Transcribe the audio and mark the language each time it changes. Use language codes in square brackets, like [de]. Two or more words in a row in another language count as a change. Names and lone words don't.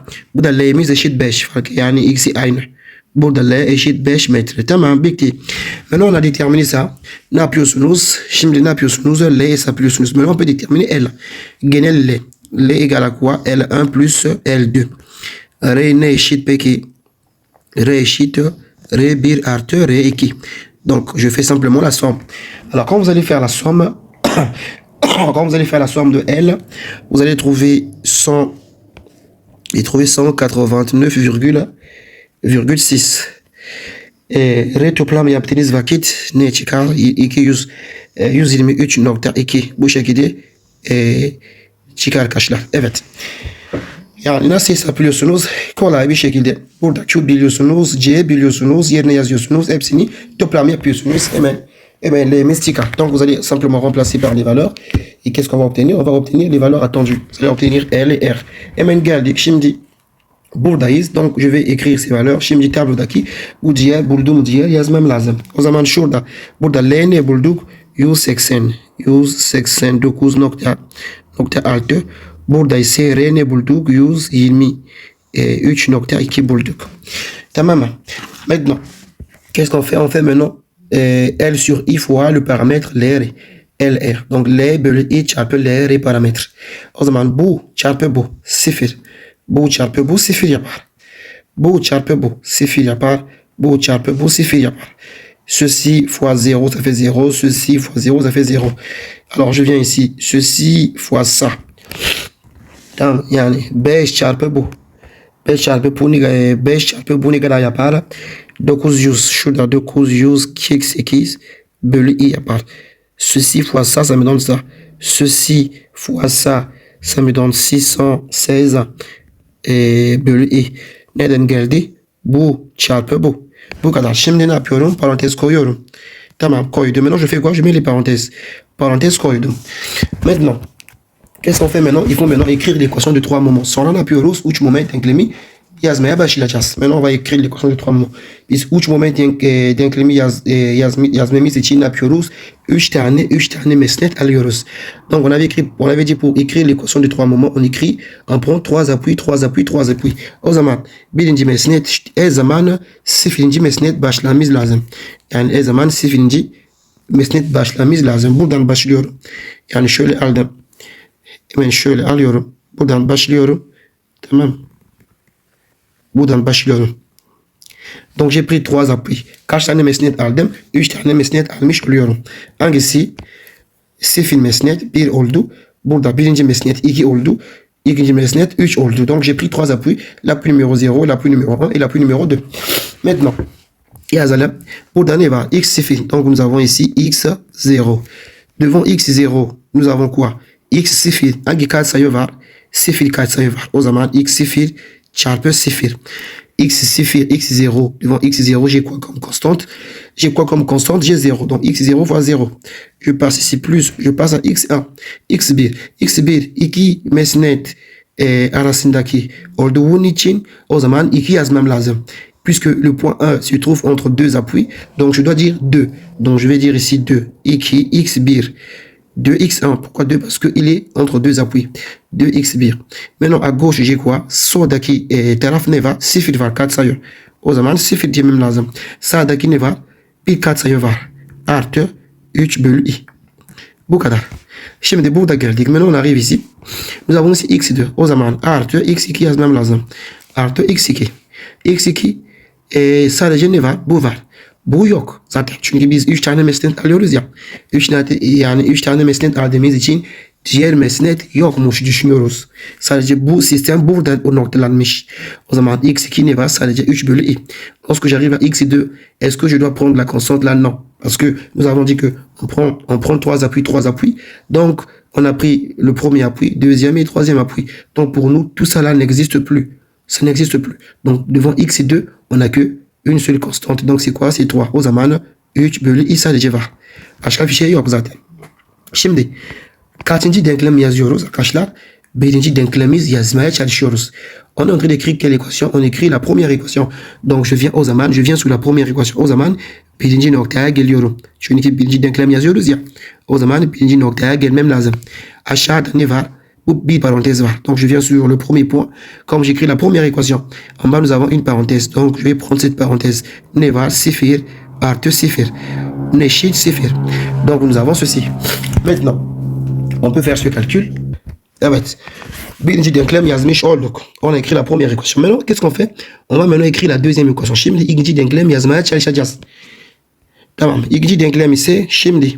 [tr] Burada L'miz eşit 5. Yani ikisi aynı. Burada L eşit 5 metre. Tamam, bitti. [fr] Maintenant on a déterminé ça. [tr] Ne yapıyorsunuz? Şimdi ne yapıyorsunuz? L hesaplıyorsunuz. [fr] Maintenant on peut déterminer L. Genel L. L égale à quoi? L1 plus L2. [tr] R ne eşit peki? R eşit R1 artı R2. [fr] Donc, je fais simplement la somme. Alors, quand vous allez faire la somme, de L, vous allez trouver 189,6. [tr] R toplam yaptığınız vakit ne çıkar? 123.2. Bu şekilde çıkar arkadaşlar. Evet. Yani nasıl hesaplıyorsunuz? Kolay bir şekilde. Burada Q biliyorsunuz, C biliyorsunuz, yerine yazıyorsunuz. Hepsini toplam yapıyorsunuz. Hemen L'miz çıkar. [fr] Donc vous allez simplement remplacer par les valeurs. Et qu'est-ce qu'on va obtenir? On va obtenir les valeurs attendues. Vous allez obtenir L et R. [tr] Hemen geldik. Şimdi buradayız. [fr] Donc je vais écrire ces valeurs. [tr] Şimdi tablodaki bu diğer bulduğum diğer yazmam lazım. O zaman şurada. Burada L ne bulduk? 189.6. Burada ise R ne bulduk? 123.2 bulduk. Tamam. [fr] Maintenant, qu'est-ce qu'on fait? On fait maintenant L sur I fois le paramètre LR. LR. [tr] Donc L bölü I çarpı LR paramètre. O zaman bu çarpı bu 0. Bu çarpı bu 0 yapar. Bu çarpı bu 0 yapar. Bu çarpı bu 0 yapar. [fr] Ceci fois 0, ça fait 0. Ceci fois 0, ça fait 0. Alors je viens ici. Ceci fois ça. [tr] Tamam, yani 5 çarpı bu. 5 çarpı bu ne kadar yapar? 900. Şurada 948 bölü i yapar. [fr] Ceci fois ça, ça me donne ça. Ceci fois ça, ça me donne 616 [tr] bölü i. Neden geldi? Bu çarpı bu. Bu kadar. Şimdi ne yapıyorum? Parantez koyuyorum. Tamam koydum. [fr] Maintenant je fais quoi? Je mets les parenthèses. [tr] Parenthèse koydum. [fr] Maintenant, qu'est-ce qu'on fait maintenant? Il faut maintenant écrire l'équation de 3 moments. [tr] Sonra ne yapıyoruz? 3 moment denklemi yazmaya başlayacağız. [fr] Maintenant on va écrire l'équation de 3 moments. [tr] Biz 3 moment denklemi yazmamız için ne yapıyoruz? 3 tane mesnet alıyoruz. [fr] Donc on avait dit pour écrire l'équation de 3 moments, on prend 3 appuis. [tr] O zaman birinci mesnet zaman sıfırıncı mesnet başlamamız lazım. Yani zaman sıfırıncı mesnet başlamamız lazım. Buradan başlıyorum. Yani şöyle aldım. Hemen şöyle alıyorum. Buradan başlıyorum. Tamam. Buradan başlıyorum. [fr] Donc j'ai pris 3 appuis. [tr] Kaç tane mesnet aldım? 3 tane mesnet almış oluyorum. Hangisi? Sıfır mesnet 1 oldu. Burada birinci mesnet 2 oldu. İkinci mesnet 3 oldu. [fr] Donc j'ai pris 3 appuis. L'appui numéro 0, l'appui numéro 1 et l'appui numéro 2. Maintenant, [tr] yazalım. Burada ne var? X0. [fr] Donc nous avons ici X0. Devant X0, nous avons quoi? [tr] X0. Hangi katsayı var? 0 katsayı var. O zaman X0 çarpı 0. X0, X0. [fr] Devant X0, j'ai quoi comme constante? J'ai quoi comme constante? J'ai 0. Donc X0 fois 0. Je passe ici plus. Je passe à X1. X1. [tr] X1 2 mesnet arasındaki olduğun için o zaman 2 yazmam lazım. [fr] Puisque le point 1 se trouve entre 2 appuis, donc je dois dire 2. Donc je vais dire ici 2. 2 X1. 2x1. Pourquoi 2? Parce qu'il est entre 2 appuis. 2x1. Maintenant, à gauche, j'ai quoi? [tr] Soldaki taraf ne var? 0 var katsayı. O zaman 0 demem lazım. Sağdaki ne var? Bir katsayı var. Artı 3 bölü i. Bu kadar. Şimdi burada geldik. [fr] Maintenant, on arrive ici. Nous avons ici x2. [tr] O zaman artı x2 yazmam lazım. Artı x2. x2 sadece ne var? Bu var. Bu yok zaten. Çünkü biz 3 tane mesnet alıyoruz ya. 3 tane mesnet aldığımız için diğer mesnet yokmuş düşünüyoruz. Sadece bu sistem burada noktalanmış. O zaman x2 ne var? Sadece 3 bölü i. [fr] Lorsque j'arrive à x2, est-ce que je dois prendre la constante là? Non. Parce que nous avons dit que on prend 3 appuis. Donc, on a pris le premier appui, deuxième et troisième appui. Donc, pour nous, tout ça là n'existe plus. Ça n'existe plus. Donc, devant x2, on n'a que une seule constante. Donc c'est quoi? C'est 3. [tr] O zaman 3 bölü i sadece var. Başka bir şey yok zaten. Şimdi kaçıncı denklem yazıyoruz arkadaşlar? Birinci denklemiz yazmaya çalışıyoruz. [fr] On est en train d'écrire quelle équation? On écrit la première équation. Donc je viens sur la première équation. [tr] O zaman birinci noktaya geliyorum. Çünkü birinci denklem yazıyoruz ya. O zaman birinci noktaya gelmem lazım. Aşağıda ne var? Bir parenthèse var. [fr] Donc je viens sur le premier point. Comme j'écris la première équation, en bas nous avons une parenthèse. Donc je vais prendre cette parenthèse. [tr] Ne var 0 artı 0. Ne eşit 0. [fr] Donc nous avons ceci. Maintenant, on peut faire ce calcul. [tr] Evet. Birinci denklem yazmış olduk. [fr] On a écrit la première équation. Maintenant, qu'est-ce qu'on fait? On va maintenant écrire la deuxième équation. [tr] Şimdi ikinci denklem yazmaya çalışacağız. Tamam. İkinci denklem ise şimdi.